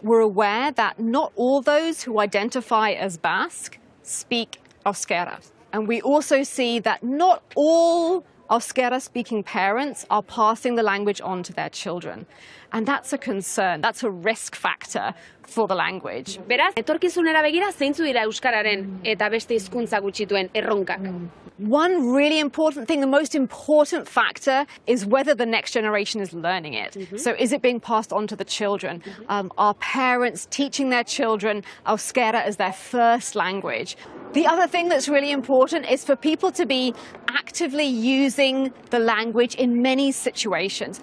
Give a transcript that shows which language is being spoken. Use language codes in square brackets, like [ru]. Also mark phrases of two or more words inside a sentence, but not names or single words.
[en] We're aware that not all those who identify as Basque speak euskara. And we also see that not all euskara-speaking parents are passing the language on to their children. And that's a concern, that's a risk factor for the language. [eu] Beraz, etorkizunera begira zeintzu dira euskararen eta beste hizkuntza gutxituen erronkak? [en] One really important thing, the most important factor, is whether the next generation is learning it. So is it being passed on to the children? Are parents teaching their children euskara as their first language? The other thing that's really important is for people to be actively using the language in many situations.